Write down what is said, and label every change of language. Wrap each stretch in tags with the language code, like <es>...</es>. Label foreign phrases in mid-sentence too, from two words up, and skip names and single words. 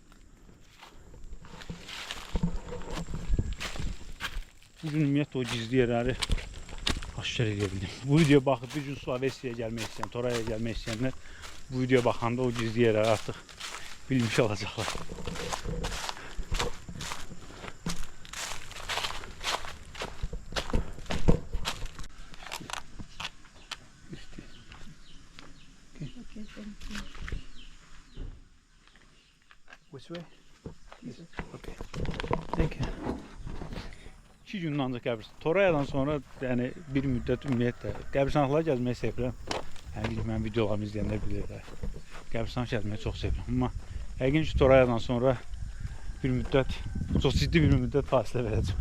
<az>Bugün ümumiyyətlə o gizli yerləri aşkar edə bildim. Bu videoya baxıb bir gün Suavesiyaya gəlmək istəyən, Toraya gəlmək istəyənlər bu videoya baxanda o gizli yerləri artıq bilmiş olacaqlar.</az> <en>Which way? Okay. Thank you.</en> <az>2 gün ancaq qəbirstanlıqlar. Torayadan sonra yəni bir müddət ümumiyyətlə qəbirstanlıqlara gəzməyi sevirəm. Yəni mənim videolarımı izləyənlər bilirlər. Qəbirstanlığa gəzməyi çox sevirəm. Amma yəqin ki Torayadan sonra bir müddət, çox ciddi bir müddət fasilə verəcəm.</az>